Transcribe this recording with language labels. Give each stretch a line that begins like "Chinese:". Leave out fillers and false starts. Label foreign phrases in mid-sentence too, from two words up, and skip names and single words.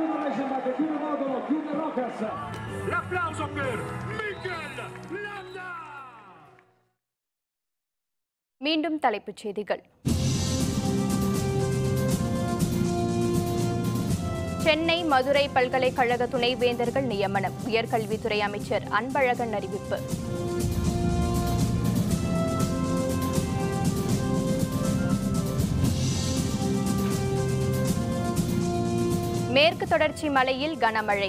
Italian: Chiude Reichenbach, chiude Modolo, chiude Rokas. L'applauso per Mikel Landa.
Tamil: மீண்டும் தலைப்புச் செய்திகள். சென்னை மதுரை பல்கலைக்கழக துணைவேந்தர்கள் நியமனம். உயர்கல்வித்துறை அமைச்சர் அன்பழகன் அறிவிப்பு. மேற்கு தொடர்ச்சி மலையில் கனமழை.